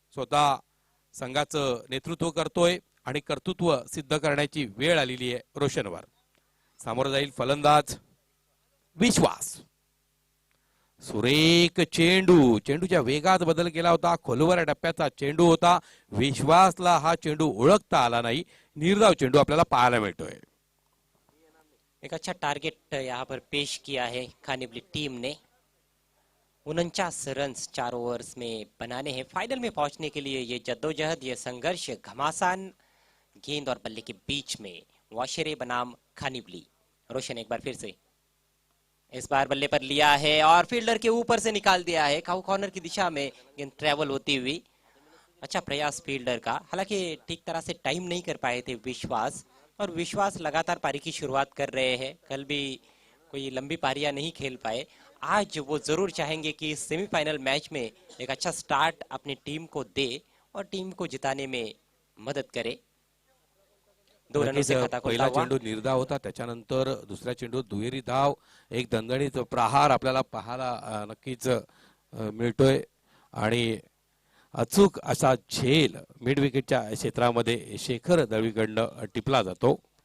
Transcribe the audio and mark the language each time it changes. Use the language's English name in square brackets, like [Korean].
[Marathi] स्वतः संघाचं नेतृत्व करतोय आणि कर्तृत्व सिद्ध करण्याची वेळ आलेली आहे रोशनवर. सामोरं जाईल फलंदाज विश्वास. सुरेख चेंडू. चेंडूच्या वेगात बदल केला होता. खोलवर टप्प्याचा चेंडू होता. विश्वासला हा चेंडू ओळखता आला नाही. निर्धाव चेंडू आपल्याला पाहायला मिळतोय. [Hindi] एक अच्छा टारगेट यहाँ पर पेश किया है खानिवली टीम ने. 49 रन्स 4 ओवर्स में बनाने हैं. फाइनल में पहुंचने के लिए ये जद्दोजहद, ये संघर्ष घमासान गेंद और बल्ले के बीच में. वाशेरे बनाम खानिवली. रोशन एक बार फिर से इस बार बल्ले पर लिया है और फील्डर के ऊपर से निकाल दिया है. कॉर्नर की दिशा में गेंद ट्रेवल होती हुई. अच्छा प्रयास फील्डर का. हालांकि ठीक तरह से टाइम नहीं कर पाए थे विश्वास. और विश्वास लगातार पारी की शुरुआत कर रहे हैं. कल भी कोई लंबी पारियां नहीं खेल पाए. आज वो जरूर चाहेंगे कि सेमीफाइनल मैच में एक अच्छा स्टार्ट अपनी टीम को दे और टीम को जिताने में मदद करे. 2 रनों से खाता खोलता [Marathi] पहिला [Hindi] हुआ. [Marathi] चेंडू निर्धाव होता. त्याच्यानंतर दुसऱ्या चेंडू दुहेरी धाव. एक दणदणीत प्रहार आपल्याला पाहायला नक्कीच मिळतोय. आणि अचूक असा झेल मिड विकेटच्या क्षेत्रामध्ये शेखर दळवीकडनं टिपला जातो.